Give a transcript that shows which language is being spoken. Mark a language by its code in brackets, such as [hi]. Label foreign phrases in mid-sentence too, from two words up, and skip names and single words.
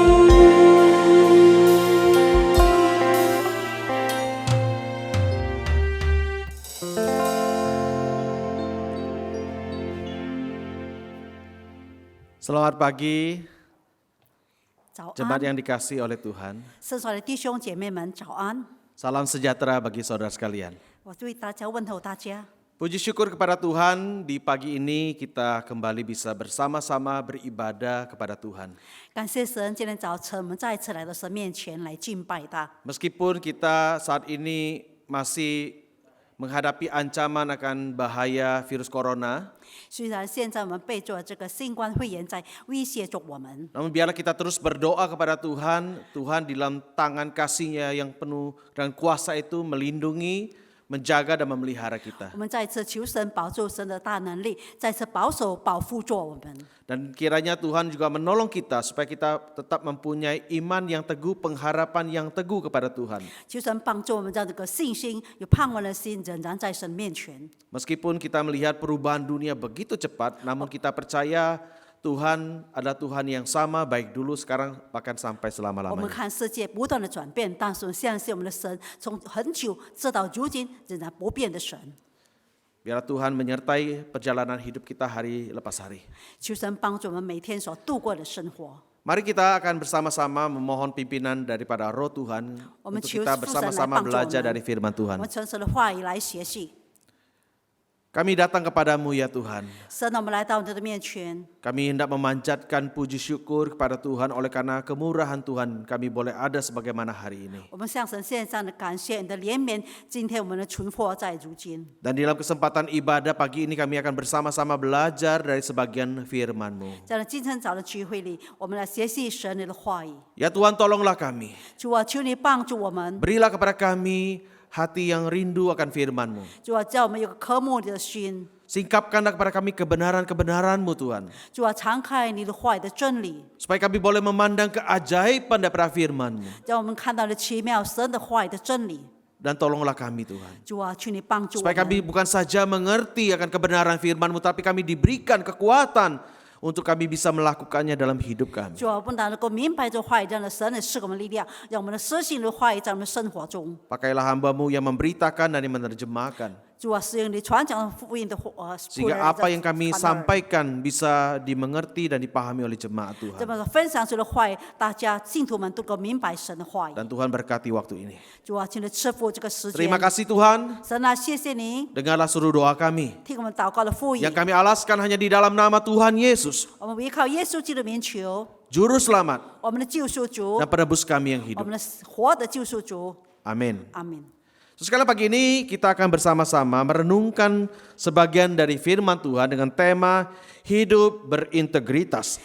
[id] Selamat pagi, [zh] 早 [id] jemaat [zh] 安， [id] yang dikasihi oleh Tuhan. [zh] 圣所的弟兄姐妹们，早安！ [id] Salam sejahtera bagi saudara sekalian. [zh] 我对大家问候大家。 [id] Puji syukur kepada Tuhan, di pagi ini kita kembali bisa bersama-sama beribadah kepada Tuhan. [zh] 感谢神，今天早晨我们再一次来到神面前来敬拜他。 [id] Meskipun kita saat ini masih menghadapi ancaman akan bahaya virus corona. [zh] 虽然现在我们背着这个新冠肺炎在威胁着我们， [id] Namun biarlah kita terus berdoa kepada Tuhan. Tuhan di dalam tangan kasih-Nya yang penuh dan kuasa itu melindungi, menjaga dan memelihara kita. [zh] 我们再次求神保住神的大能力，再次保守保护着我们。 [id] Dan kiranya Tuhan juga menolong kita supaya kita tetap mempunyai iman yang teguh, pengharapan yang teguh kepada Tuhan. [zh] 求神帮助我们让这个信心、有盼望的心仍然在神面前。 [id] Meskipun kita melihat perubahan dunia begitu cepat, namun kita percaya Tuhan adalah Tuhan yang sama, baik dulu, sekarang, bahkan sampai [zh] 我们 [id] selama-lamanya. [zh] 看世界不断的转变，但是我们相信我们的神从很久直到如今仍然不变的神。 [id] Biarlah Tuhan menyertai perjalanan hidup kita hari lepas hari. [zh] 求神帮助我们每天所度过的生活。 [id] Mari kita akan bersama-sama memohon pimpinan daripada Roh Tuhan untuk kita bersama-sama belajar dari firman [zh] 我 [id] Tuhan. [zh] 们从神的话语来学习。 [id] Kami datang kepadamu ya Tuhan. [zh] 神，我们来到你的面前， [id] Kami hendak memanjatkan puji syukur kepada Tuhan oleh karena kemurahan Tuhan kami boleh ada sebagaimana hari ini. [zh] 我们向神献上的感谢，你的怜悯，今天我们的存活在如今。 [id] Dan dalam kesempatan ibadah pagi ini kami akan bersama-sama belajar dari sebagian firman-Mu. [zh] 在今天早的聚会里，我们来学习神你的话语。 [id] Ya Tuhan, tolonglah kami. [zh] 主啊，求你帮助我们， [id] Berilah kepada kami hati yang rindu akan firman-Mu. [zh] 主啊，叫我们有个渴慕你的心。 [id] Singkapkanlah kepada kami kebenaran-kebenaran-Mu Tuhan. [zh] 主啊，敞开你的话语的真理， [id] Supaya kami boleh memandang keajaiban daripada firman-Mu. [zh] 让我们看到了奇妙神的话语的真理。 [id] Dan tolonglah kami Tuhan. [zh] 主啊，求你帮助我 [id] Supaya kami [zh] 们， [id] bukan saja mengerti akan kebenaran firman-Mu, tapi kami diberikan kekuatan untuk kami bisa melakukannya dalam hidup kami. [zh] 主啊，不但能够明白这话语，让神的赐给我们力量，让我们的实行的话语在我们生活中。 [id] Pakailah hamba-Mu yang memberitakan dan yang menerjemahkan. [zh] 主啊，使用你传讲福音的仆人 [id] Sehingga apa yang kami [zh] 传道人 [id] sampaikan bisa dimengerti dan dipahami oleh jemaat [zh] 这 [id] Tuhan. [zh] 么分享出的话语，大家信徒们都能够明白神的话语。 [id] Dan Tuhan berkati waktu ini. [zh] 主啊，请你赐福这个时间 [id] Terima。kasih Tuhan. [zh] 神啊，谢谢您， [id] Dengarlah seluruh doa kami. [zh] 听我们祷告的福音 [id] Yang。kami alaskan hanya di dalam nama Tuhan Yesus, [zh] 我们依靠耶稣基督的名求， [id] Juru Selamat [zh] 我们的救赎主 [id] dan，penebus kami yang [zh] 我 [id] hidup. [zh] 们的活的救赎主。 [id] Amin. [zh] 阿门。 [id] Sekali pagi ini kita akan bersama-sama merenungkan sebagian dari firman Tuhan dengan tema hidup berintegritas.